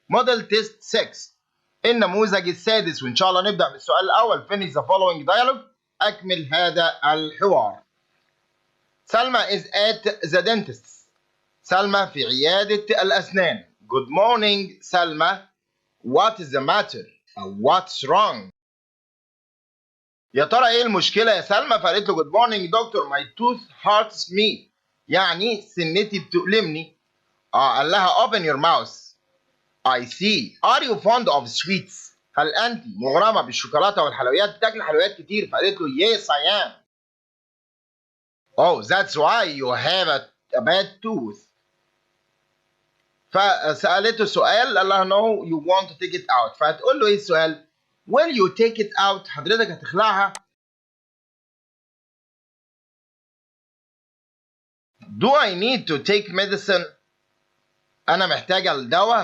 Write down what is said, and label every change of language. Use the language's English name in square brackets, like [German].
[Arabic] موديل تيست 6 النموذج السادس، وإن شاء الله نبدأ بالسؤال الأول. [English] finish the following dialogue. [Arabic] أكمل هذا الحوار. [English] Salma is at the dentist. [Arabic] سلمى في عيادة الأسنان. [English] Good morning Salma. What is the matter? What's wrong? [Arabic] يا ترى إيه المشكلة يا سلمى؟ فقالت له [English] good morning doctor my tooth hurts me. [Arabic] يعني سنتي بتؤلمني. قال لها [English] open your mouth. I see. Are you fond of sweets? [Arabic] هل أنت مغرمة بالشوكولاتة والحلويات؟ بتاكل حلويات كتير. فقالت له [English] yes I am. Oh that's why you have a bad tooth. [Arabic] فسألته سؤال قال لها [English] no you want to take it out. [Arabic] فهتقول له إيه السؤال؟ [English] will you take it out؟ [Arabic] حضرتك هتخلعها؟ [English] do I need to take medicine؟ [Arabic] أنا محتاجة الدواء.